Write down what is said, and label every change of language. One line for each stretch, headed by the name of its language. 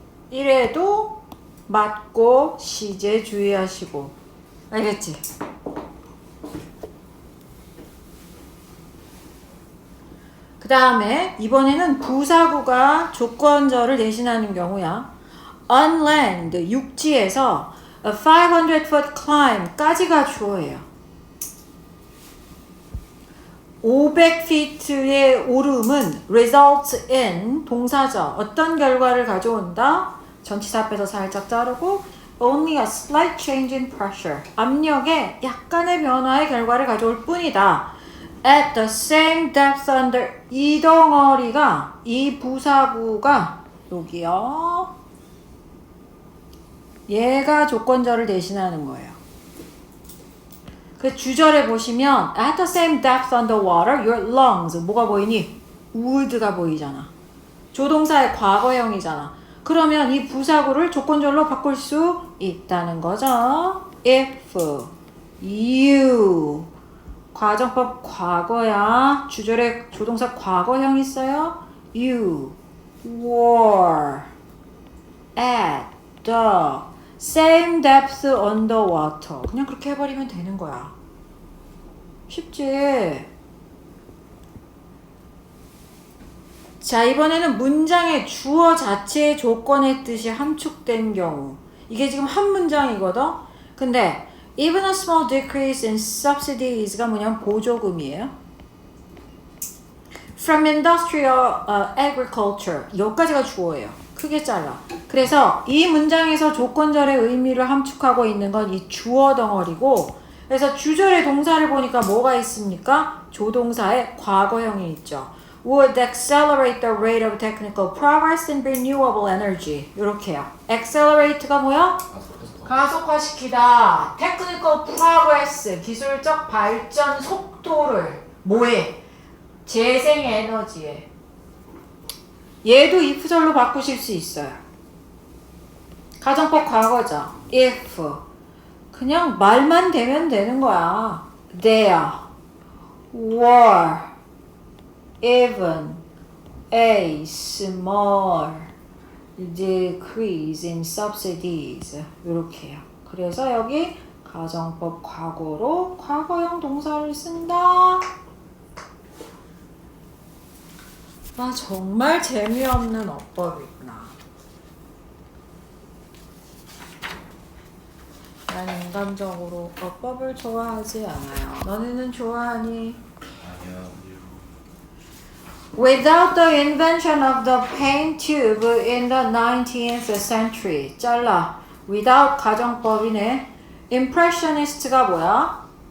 Korean: 이래도 맞고 시제 주의하시고. 알겠지? 그 다음에 이번에는 부사구가 조건절을 대신하는 경우야.
English: on land,
Korean: 육지에서
English: a 500-foot climb
Korean: 까지가 주어예요. 500feet의 오름은 results in 동사죠. 어떤 결과를 가져온다? 전치사 앞에서 살짝 자르고
English: only a slight change in pressure.
Korean: 압력에 약간의 변화의 결과를 가져올 뿐이다.
English: at the same depth under
Korean: 이 덩어리가 이 부사구가 여기요. 얘가 조건절을 대신하는 거예요. 그 주절에 보시면
English: at the same depth underwater your lungs
Korean: 뭐가 보이니? would가 보이잖아. 조동사의 과거형이잖아. 그러면 이 부사구를 조건절로 바꿀 수 있다는 거죠. if you 과정법 과거야. 주절에 조동사 과거형 있어요.
English: You were at the same depth underwater.
Korean: 그냥 그렇게 해버리면 되는 거야. 쉽지? 자, 이번에는 문장의 주어 자체의 조건의 뜻이 함축된 경우. 이게 지금 한 문장이거든? 근데
English: even a small decrease in subsidies가
Korean: 뭐냐면 보조금이에요.
English: From industrial agriculture
Korean: 여기까지가 주어예요. 크게 잘라. 그래서 이 문장에서 조건절의 의미를 함축하고 있는 건 이 주어 덩어리고, 그래서 주절의 동사를 보니까 뭐가 있습니까? 조동사의 과거형이 있죠.
English: Would accelerate the rate of technical progress in renewable energy.
Korean: 이렇게요. accelerate가 뭐야? 가속화시키다. technical progress, 기술적 발전 속도를 뭐해? 재생에너지에. 얘도 if절로 바꾸실 수 있어요. 가정법 과거죠. if. 그냥 말만 되면 되는 거야.
English: There were even a small decrease in subsidies.
Korean: 이렇게요. 그래서 여기 가정법 과거로 과거형 동사를 쓴다. 아, 정말 재미없는 어법이구나. 난 인간적으로 어법을 좋아하지 않아요. 너네는 좋아하니? 아니요.
English: Without the invention of the paint tube in the 19th century.
Korean: 잘라. Without 가정법이네. Impressionist가 뭐야?